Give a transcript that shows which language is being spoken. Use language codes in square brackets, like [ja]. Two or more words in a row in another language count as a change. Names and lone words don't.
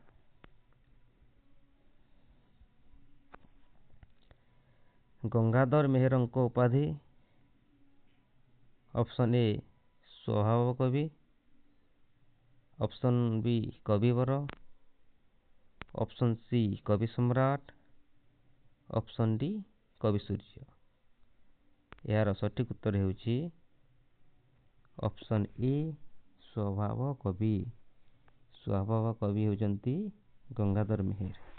[or] ଗଙ୍ଗାଧର ମେହେରଙ୍କ ଉପାଧି? ଅପସନ୍ ଏ ସ୍ୱଭାବ କବି, ଅପସନ୍ ବି କବିବର, ଅପସନ୍ ସି କବି ସମ୍ରାଟ, ଅପସନ୍ ଡି କବି ସୂର୍ଯ୍ୟ। ଏହାର ସଠିକ୍ ଉତ୍ତର ହେଉଛି ଅପସନ୍ ଏ ସ୍ୱଭାବ କବି। ସ୍ୱଭାବ କବି ହେଉଛନ୍ତି ଗଙ୍ଗାଧର ମେହେର।